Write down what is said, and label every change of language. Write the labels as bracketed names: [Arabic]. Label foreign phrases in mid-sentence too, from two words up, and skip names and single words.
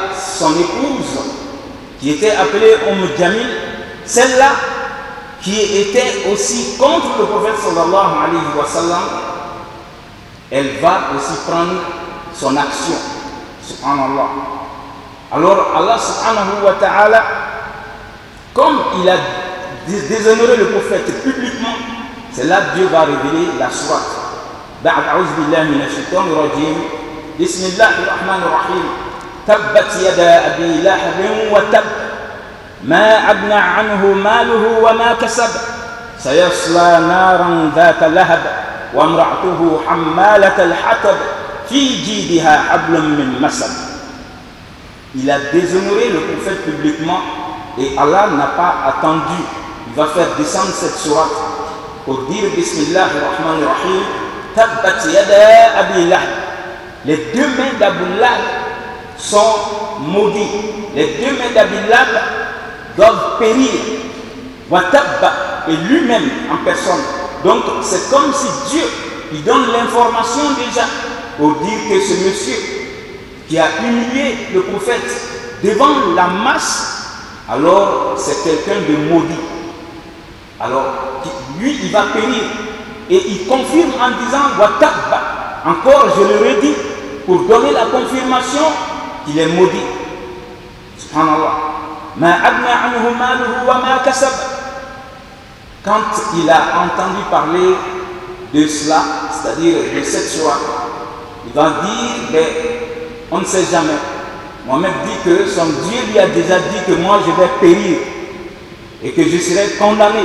[French] Son épouse, qui était appelée Jamil, celle-là qui était aussi contre le prophète [Arabic] صلى الله عليه وسلم, [French] elle va aussi prendre son action. Subhanallah. Alors [Arabic] الله سبحانه وتعالى, [French] comme il a déshonoré le prophète publiquement, c'est là que Dieu va révéler la sourate. [Arabic] بعد أعوذ بالله من الشيطان الرجيم بسم الله الرحمن الرحيم تبت يدا أبي لهب وتب ما أغنى عنه ماله وما كسب سيصلى نارا ذات لهب وامرأته حمالة الحطب في جيدها حبل من مسد. [French] Il a déshonoré le prophète publiquement et Allah n'a pas attendu. Il va faire descendre cette sourate pour dire [Arabic] بسم الله الرحمن الرحيم. تبت يدا أبي لهب. [French] Les deux mains d'Abu Lahab sont maudits. Les deux mains d'Abi Lahab doivent périr. [Arabic] وتب, [French] et lui-même en personne. Donc c'est comme si Dieu il donne l'information déjà pour dire que ce monsieur qui a humilié le prophète devant la masse, alors c'est quelqu'un de maudit. Alors lui il va périr. Et il confirme en disant Watabba. Encore, je le redis, pour donner la confirmation qu'il est maudit. Subhanallah. [Arabic] ما أغنى عنه ماله وما كسب. [French] Quand il a entendu parler de cela, c'est-à-dire de cette soirée, il va dire ben, on ne sait jamais. Mohammed dit que son Dieu lui a déjà dit que moi je vais périr et que je serai condamné.